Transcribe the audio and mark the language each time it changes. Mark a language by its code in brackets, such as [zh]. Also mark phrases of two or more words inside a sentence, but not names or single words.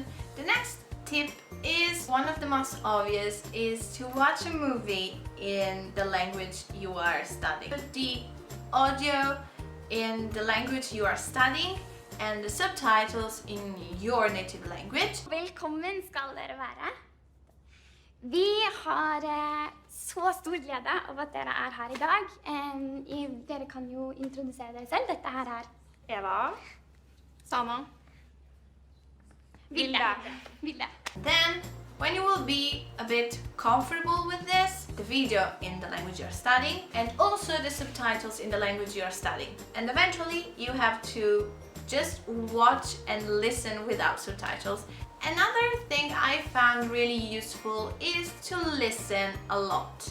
[en] The next tip is one of the most obvious, is to watch a movie in the language you are studying. Put the audio in the language you are studying and the subtitles in your native language. [no] Velkommen skal dere være. Vi har så stor glede av at dere er her i dag. Dere kan jo introdusere dere selv. Dette her er Eva. Sana. Vilde. [en] Then, when you will be a bit comfortable with this, the video in the language you're studying and also the subtitles in the language you're studying. And eventually you have to just watch and listen without subtitles. Another thing I found really useful is to listen a lot.